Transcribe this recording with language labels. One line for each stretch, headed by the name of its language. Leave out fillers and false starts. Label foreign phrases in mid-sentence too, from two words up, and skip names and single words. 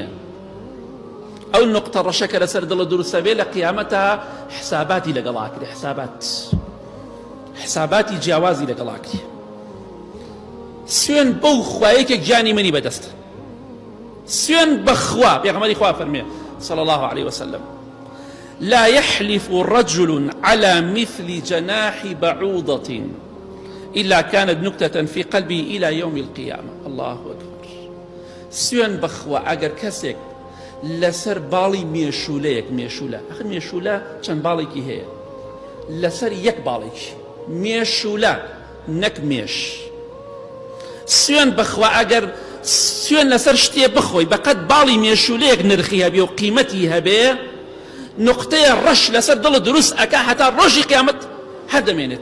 Central Kurdish: ئەو نقطە ڕەشە کە لەسەر دڵە دروستە بێ لە قیامەتە حساباتی لەگەڵا کرێ، حساباتی جیاوازی لەگەڵا کرێ. سوێن بەو خوایەکێک گیانی منی بەدەستە، سوێن بەخوا. پێغەمبەری خوا فەرمێ
Arabic: صلى الله عليه وسلم لا يحلف رجل على مثل جناح بعوضة إلا كانت نكتة في قلبه إلى يوم القيامة. الله أكبر.
Central Kurdish: سوێن بەخوا ئەگەر کەسێک لەسەر باڵی مێشولەیەک، مێشولە ئەخر مێشولە چەند باڵێکی هەیە، لەسەر یەک باڵێکی مێشولە نەک مێش، سوێن بەخوا ئەگەر سوێن لەسەر شتێ بخۆی بەقەت باڵی مێشولەیەک نرخی هەبێ و قیمەتی هەبێ، نقطەیە ڕەش لەسەر دڵ دروست ئەکا هەتا ڕۆژی قیامەت هەر دەمێنێت.